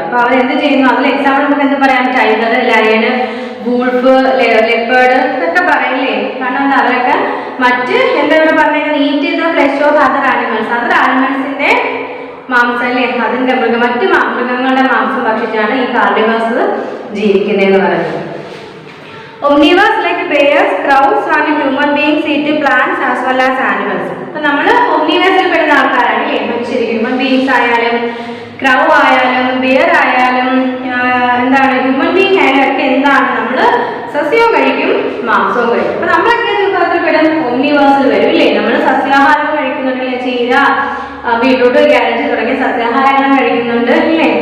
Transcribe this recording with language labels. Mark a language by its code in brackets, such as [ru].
[ml] അപ്പൊ അവരെന്ത് ചെയ്യുന്നു, അതിൽ എക്സാമ്പിൾ നമുക്ക് എന്ത് പറയാം, ടൈഗർ, ലയൺ, വൂൾഫ്, ലെപ്പേർഡ് ഇതൊക്കെ പറയില്ലേ. കാരണം എന്താ അവരൊക്കെ മറ്റ് എന്താ ഇവിടെ പറഞ്ഞേക്കുന്നത് eat the flesh of other animals, other ആനിമൽസിന്റെ മാംസം അല്ലേ, അതിന്റെ മറ്റു മൃഗങ്ങളുടെ മാംസം ഭക്ഷിച്ചാണ് ഈ കാർണിവേഴ്സ് ജീവിക്കുന്നതെന്ന് പറയുന്നത്. [en] Omnivores like bears, crows and human beings eat plants as well as animals. [ml] അപ്പോൾ നമ്മൾ omnivores പെടുന്ന ആൾക്കാരാണ് അല്ലേ, മനുഷ്യർ, ഹ്യൂമൻ ബീങ്സ് ആയാലും ക്രൗ ആയാലും ബിയർ ആയാലും എന്താണ് ഹ്യൂമൻ ബീങ് ആയാലും ഒക്കെ എന്താണ് നമ്മൾ സസ്യവും കഴിക്കും മാംസവും കഴിക്കും. അപ്പൊ നമ്മളൊക്കെ വിഭാഗത്തിൽ പെടും omnivores വരും ഇല്ലേ. നമ്മൾ സസ്യാഹാരം കഴിക്കുന്നുണ്ടല്ലേ, ചീര, ബീട്രൂട്ട്, ക്യാരറ്റ് തുടങ്ങിയ സസ്യാഹാരങ്ങളും കഴിക്കുന്നുണ്ട് ഇല്ലേ.